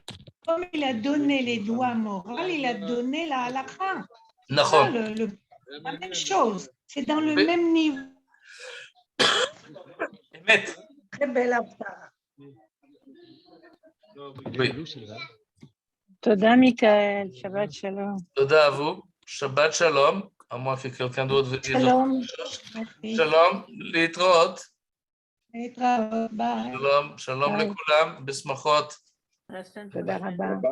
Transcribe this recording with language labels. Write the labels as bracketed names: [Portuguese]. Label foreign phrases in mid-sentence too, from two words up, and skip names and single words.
[French] Comme il a donné les lois morales, il a donné la halakha. [Hebrew] נכון. [French] La même chose. C'est dans le même niveau. [Hebrew] אמת. [French] Très belle affaire. Oui. Toda, Michael. [Hebrew] שבת שלום. תודה [French] à vous. [Hebrew] שבת שלום. [French] À moins que quelqu'un d'autre veut dire. [Hebrew] שלום. שלום. להתראות. Bye. שלום לכולם. בשמחות. תודה רבה.